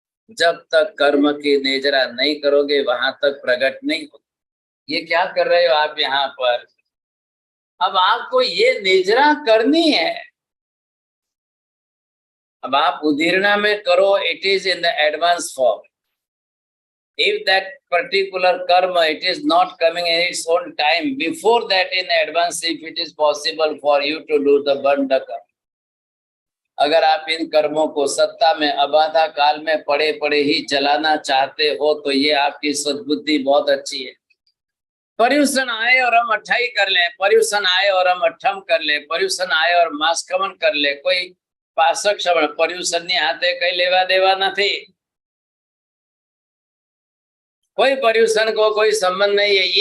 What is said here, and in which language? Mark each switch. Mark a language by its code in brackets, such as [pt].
[hi] जब तक कर्म की नेजरा नहीं करोगे वहां तक प्रकट नहीं होगा। ये क्या कर रहे हो आप यहाँ पर? अब आपको ये नेजरा करनी है। अब आप उदीर्णा में करो, [en] It is in the advance form. If that particular karma, it is not coming in its own time, before that in advance, if it is possible for you to do the burn the karma. [hi] अगर आप इन कर्मों को सत्ता में अबाधा काल में पड़े पड़े ही जलाना चाहते हो तो ये आपकी सद्बुद्धि बहुत अच्छी है। पर्यूषण आए और हम 28 कर ले, पर्यूषण आए और हम 28 कर ले, पर्यूषण आए और मास्कमन कर ले, कोई पासक श्रवण पर्यूषण नहीं आते, कई लेवा देवा नहीं, कोई पर्यूषण को कोई संबंध नहीं है।